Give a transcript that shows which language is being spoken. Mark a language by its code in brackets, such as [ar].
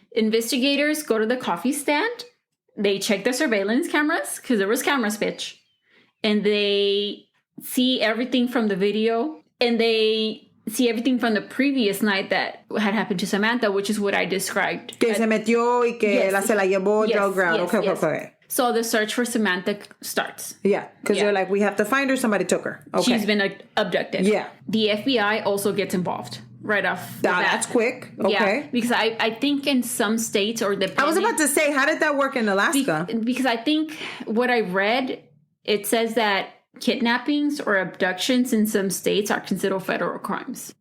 [en] Investigators go to the coffee stand. They check the surveillance cameras, because there was cameras, bitch. And they see everything from the video. And they see everything from the previous night that had happened to Samantha, which is what I described. [es] Que se metió y que se la llevó drug route. [en] Okay. So the search for Samantha starts. Yeah, because they're like, we have to find her. Somebody took her. Okay. She's been abducted. Yeah. The FBI also gets involved right off the bat. That's quick. Okay. Yeah, because I think in some states or I was about to say, how did that work in Alaska? Because I think what I read, it says that kidnappings or abductions in some states are considered federal crimes.